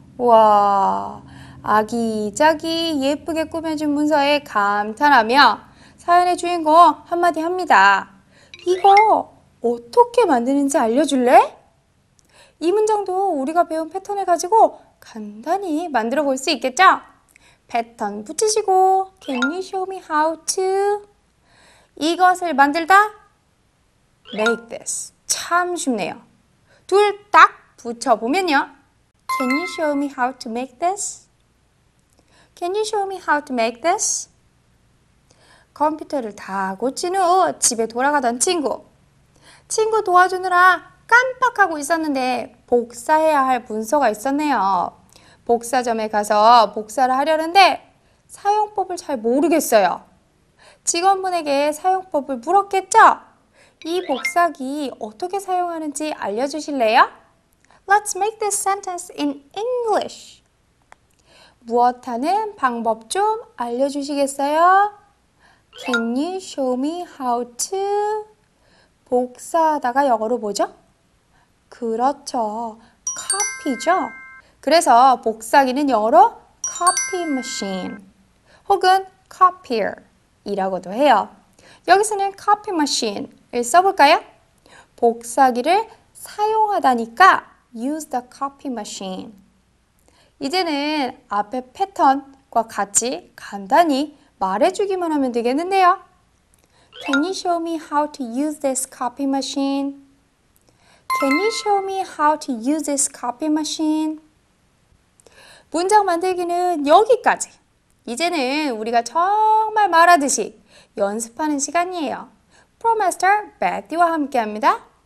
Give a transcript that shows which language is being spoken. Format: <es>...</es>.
<ko>와, 아기자기 예쁘게 꾸며진 문서에 감탄하며 사연의 주인공 한마디 합니다. 이거 어떻게 만드는지 알려줄래? 이 문장도 우리가 배운 패턴을 가지고 간단히 만들어 볼 수 있겠죠? 패턴 붙이시고</ko> <en>Can you show me how to?</en> <ko>이것을 만들다</ko> <en>Make this.</en> <ko>참 쉽네요. 둘 딱 붙여보면요.</ko> <en>Can you show me how to make this? Can you show me how to make this?</en> <ko>컴퓨터를 다 고친 후 집에 돌아가던 친구 도와주느라 깜빡하고 있었는데 복사해야 할 문서가 있었네요. 복사점에 가서 복사를 하려는데 사용법을 잘 모르겠어요. 직원분에게 사용법을 물었겠죠? 이 복사기 어떻게 사용하는지 알려주실래요?</ko> <en>Let's make this sentence in English.</en> <ko>무엇하는 방법 좀 알려주시겠어요?</ko> <en>Can you show me how to?</en> <ko>복사하다가 영어로 뭐죠? 그렇죠. copy죠. 그래서 복사기는 영어로 copy machine 혹은 copier 이라고도 해요. 여기서는 copy machine을 써볼까요? 복사기를 사용하다니까</ko> <en>use the copy machine.</en> <ko>이제는 앞에 패턴과 같이 간단히 말해주기만 하면 되겠는데요.</ko> <en>Can you show me how to use this copy machine? Can you show me how to use this copy machine?</en> <ko>문장 만들기는 여기까지. 이제는 우리가 정말 말하듯이 연습하는 시간이에요. 프로마스터 베티와 함께합니다.</ko>